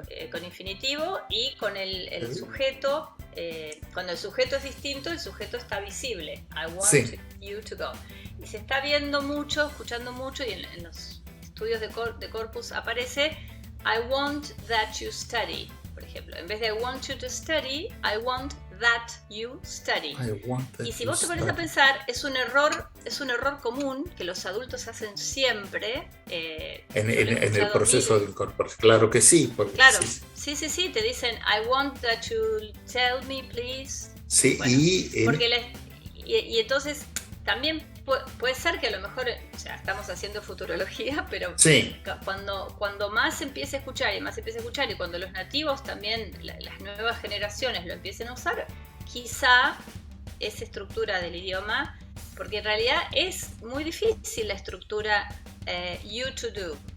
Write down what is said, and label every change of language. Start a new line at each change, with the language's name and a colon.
Spanish: Con infinitivo, y con el sujeto, cuando el sujeto es distinto, el sujeto está visible.
English: I want you to go.
Spanish: Y se está viendo mucho, escuchando mucho, y en los estudios de corpus aparece
English: I want that you study,
Spanish: por ejemplo. En vez de
English: I want you to study, I want that you study.
Spanish: Y si vos te pones a pensar, es un error común que los adultos hacen siempre en el proceso de incorporación. Claro que sí. Claro, sí, te dicen
English: I want that you tell me please.
Spanish: Sí, bueno, y entonces también puede ser que a lo mejor, o sea, estamos haciendo futurología, pero cuando más se empiece a escuchar y cuando los nativos también, las nuevas generaciones lo empiecen a usar, quizá esa estructura del idioma, porque en realidad es muy difícil la estructura
English: you to do.